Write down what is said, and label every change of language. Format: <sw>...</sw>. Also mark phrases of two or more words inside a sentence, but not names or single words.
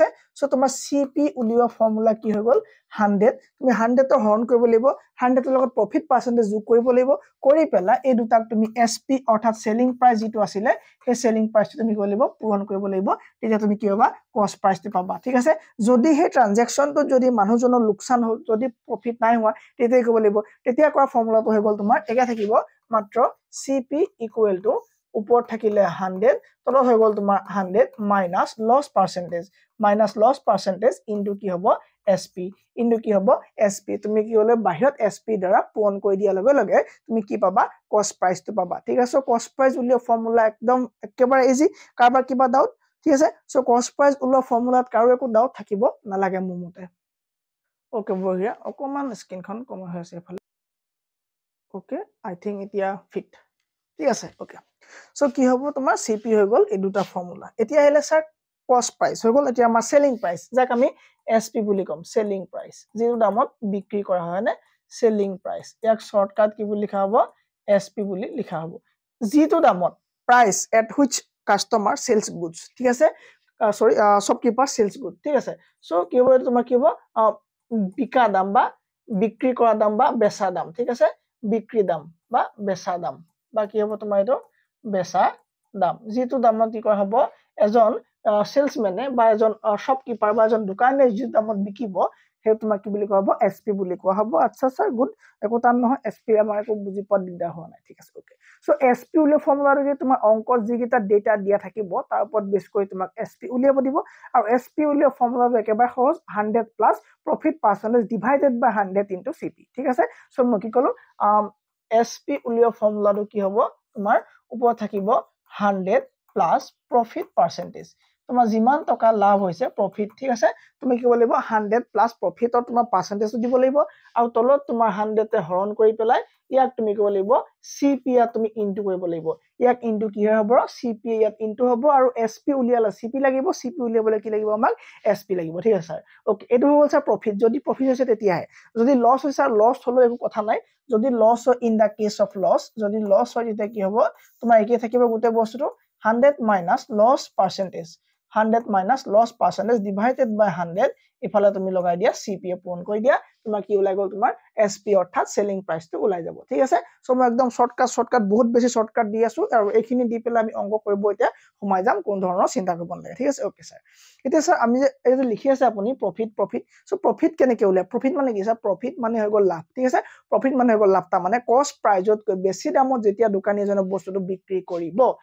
<as>সো তোমাৰ সিপি উলিওৱা ফৰ্মুলা কি হৈ গ'ল 100 তুমি 100 ৰ হৰণ কৰিব লাগিব 100 ৰ লগত</as> <en>profit percentage</en> <as>যোগ কৰিব লাগিব কৰি পেলা এই দুটাক তুমি এসপি অৰ্থাৎ</as> <en>selling price</en> <as>যেটো আছিলে সেই</as> <en>selling priceটো</en> <as>তুমি কৰিব লাগিব পূৰণ কৰিব লাগিব তেতিয়া তুমি কি পাবা</as> <en>cost priceটো</en> <as>পাবা। ঠিক আছে। যদি সেই ট্ৰানজাকচনটো যদি মানুহজনৰ লোকসান হ'ল যদি প্ৰফিট নাই হোৱা তেতিয়া কি কৰিব লাগিব তেতিয়া কৰা ফৰ্মুলাটো হৈ গ'ল তোমাৰ একা থাকিব মাত্ৰ</as> <en>CP equal to</en> <as>ওপৰত থাকিলে 100 তলত হৈ গ'ল তোমাৰ 100</as> <en>minus loss percentage into</en> <as>কি হ'ব</as> <en>SP into</en> <as>কি হ'ব এসপি তুমি কি হ'লে বাহিৰত এসপি দ্বাৰা পূৰণ কৰি দিয়া লগে লগে তুমি কি পাবা</as> <en>cost priceটো</en> <as>পাবা। ঠিক আছে।</as> <en>cost price</en> <as>উলিওৱা ফৰ্মুলা একদম একেবাৰে ইজি কাৰবাৰ কিবা ডাউট। ঠিক আছে।</as> <en>so cost price</en> <as>উলিওৱা ফৰ্মুলাত কাৰো একো ডাউট থাকিব নালাগে মোৰ মতে। ওকে বঢ়িয়া অকমান স্ক্ৰীনখন কম হৈ আছে এফালে।</as> <en>okay I think</en> <as>এতিয়া ফিট। ঠিক আছে।</as> <en>okay so</en> <as>কি হ'ব তোমাৰ সিপি হৈ গ'ল এই দুটা ফৰ্মুলা। এতিয়া আহিলে স্যার</as> <en>cost price</en> <as>হৈ গ'ল এতিয়া আমাৰ</as> <en>selling price</en> <as>যাক আমি এসপি বুলি কম</as> <en>selling price</en> <as>যেটো দামত বিক্ৰী কৰা হয় না</as> <en>selling price</en> <as>ইয়াক শর্টকাট কি বুলি লিখা হ'ব এসপি বুলি লিখা হ'ব যেটো দামত</as> <en>price at which customer sells goods.</en> <as>ঠিক আছে।</as> <en>sorry shopkeeper sells good.</en> <as>ঠিক আছে। সো কি হ'ব তোমাৰ কি হ'ব বিকা দাম বা বিক্ৰী কৰা দাম বা বেচা দাম। ঠিক আছে। বিক্ৰী দাম বা বেচা দাম বা কি হ'ব তোমাৰ এটো বেচা দাম যেটো দামত কি কৰা হ'ব এজন সেলসম্যানে বা এজন শ্বপকিপাৰ বা এজন দোকানীয়ে যেটো দামত বিকিব সেই তোমাক কি বুলি কোৱা হ'ব এসপি বুলি কোৱা হ'ব। আচ্ছা</as> <en>sir good</en> <as>একো টান নহয় এসপি আমাৰ একো বুজি পোৱা দিগদাৰ হোৱা নাই। ঠিক আছে।</as> <en>okay so SP</en> <as>উলিওৱা ফৰ্মুলাটো যে তোমাৰ অংকত যিকেইটা ডেটা দিয়া থাকিব তাৰ ওপৰত বেছ কৰি তোমাক এসপি উলিয়াব দিব আৰু এসপি উলিওৱা ফৰ্মুলাটো একেবাৰে সহজ</as> <en>100 plus profit percentage divided by 100 into CP.</en> <as>ঠিক আছে। সো মই কি ক'লো এসপি উলিওৱা ফৰ্মুলাটো কি হ'ব তোমাৰ ওপৰত থাকিব</as> <en>100 plus profit percentage</en> <as>তোমাৰ যিমান টকা লাভ হৈছে প্ৰফিট ঠিক আছে তুমি কি কৰিব লাগিব</as> <en>100 plus profitৰ</en> <as>তোমাৰ পাৰ্সেন্টেজ দিব লাগিব আৰু তলত তোমাৰ 100 তে হৰণ কৰি পেলাই ইয়াক তুমি কৰিব লাগিব সিপি ইয়াত তুমি ইনটু কৰিব লাগিব ইয়াক ইনটু কি হ'ব সিপি ইয়াত ইনটু হ'ব আৰু এসপি উলিয়ালে সিপি লাগিব সিপি উলিয়াবলৈ কি লাগিব আমাক এসপি লাগিব ঠিক আছে স্যাৰ ওকে এটো হ'ল স্যাৰ প্ৰফিট যদি প্ৰফিট হৈছে তেতিয়াহে যদি লস হৈছে লস হলো একো কথা নাই যদি লস হয়</as> <en>in the case of loss</en> <as>যদি লস হয় তেতিয়া কি হ'ব তোমাৰ একে থাকিব গোটে বস্তুটো</as> <en>100 minus loss percentage 100 minus loss percentage divided by 100</en> <as>ইফালে তুমি লগাই দিয়া সিপিএ পূৰণ কৰি দিয়া তোমাৰ কি ওলাই গল তোমাৰ এসপি অৰ্থাৎ</as> <en>selling price</en> <as>টো ওলাই যাব ঠিক আছে সো মই একদম শর্টকাট বহুত বেছি শর্টকাট দি আছো আৰু এইখিনি দি পেলাই আমি অংক কৰিব এতিয়া সোমাই যাম কোন ধৰণৰ চিন্তা কৰিব নালাগে ঠিক আছে ওকে স্যাৰ এতিয়া স্যাৰ আমি যে এই যে লিখি আছে আপুনি</as> <en>profit so profit</en> <as>কেনেকৈ ওলাই প্ৰফিট মানে কি স্যাৰ প্ৰফিট মানে হৈ গল লাভ ঠিক আছে প্ৰফিট মানে হৈ গল লাভ তা মানে</as> <en>cost priceত</en> <as>বেছি দামত যেতিয়া দোকানী এজনে বস্তুটো বিক্ৰী কৰিব</as>